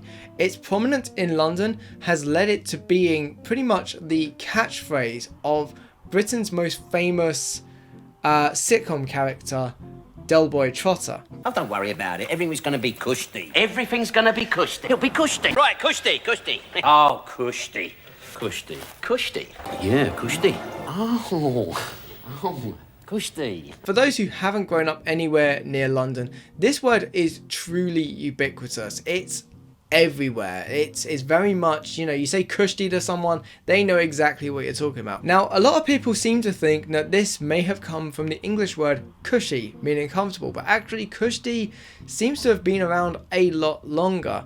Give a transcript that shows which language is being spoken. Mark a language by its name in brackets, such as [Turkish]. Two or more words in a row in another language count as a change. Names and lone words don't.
[English] Its prominence in London has led it to being pretty much the catchphrase of Britain's most famous sitcom character, Del Boy Trotter. Oh, don't worry about it. Everything's going to be Kushti. Everything's going to be Kushti. It'll be Kushti. Right, Kushti, Kushti. Oh, Kushti. Kushti. Kushti. Yeah, Kushti. Oh, Kushti. For those who haven't grown up anywhere near London, this word is truly ubiquitous. It's everywhere. It's very much, you say Kushti to someone, they know exactly what you're talking about. Now, a lot of people seem to think that this may have come from the English word cushy, meaning comfortable, but actually Kushti seems to have been around a lot longer.